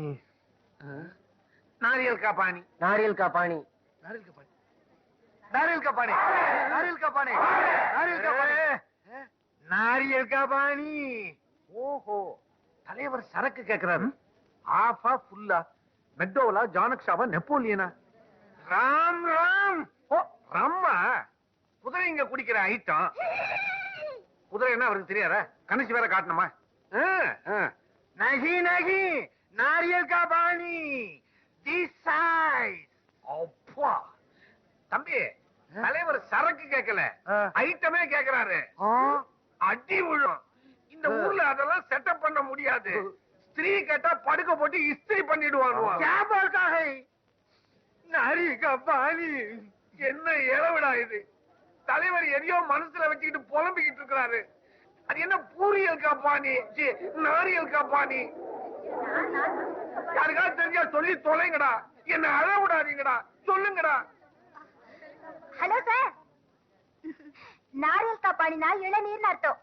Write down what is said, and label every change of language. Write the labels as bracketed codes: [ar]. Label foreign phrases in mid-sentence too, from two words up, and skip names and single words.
[hi] नारियल का पानी, नारियल का पानी, नारियल का पानी, नारियल का पानी, नारियल का पानी, नारियल का पानी, नारियल का पानी. [ta] ஓஹோ, தலைவர் சரக்கு கேக்குறாரு. ஆஃபா ஃபுல்லா? மெக்டோவலா, ஜானக்ஷாவா, நெப்போலியனா? [hi] राम राम. [ta] ஓ, ரம்மா. குதிரை இங்க குடிக்கிற ஐட்டம். குதிரை என்ன அவருக்கு தெரியாதா? கணிச்சு வேற காட்டணுமா? [hi] नहीं नहीं, नारियल का पानी, [en] this size. [ta] அப்பா தம்பி, தலைவர் சரக்கு கேட்கல, ஐட்டமே கேக்குறாரு. அடி விழும். இந்த ஊர்ல அதெல்லாம் செட்டப் பண்ண முடியாது. ஸ்திரீ கேட்டா படுக்க போட்டு இஸ்திரி பண்ணிடுவாங்க. [hi] क्या बोलता है? नारियल का पानी. [ta] என்ன இளவிடா இது? தலைவர் எதையோ மனசுல வச்சுக்கிட்டு புலம்பிக்கிட்டு இருக்கிறாரு. அது என்ன பூரியல் காப்பானி, [hi] नारियल का पानी? [ta] யாருக்காவது தெரிஞ்சா சொல்லி தொலைங்கடா. என்ன அழ விடாதீங்கடா, சொல்லுங்கடா. ஹலோ சார், [hi] नारियल का पानी [ta] இளநீர்னு அர்த்தம்.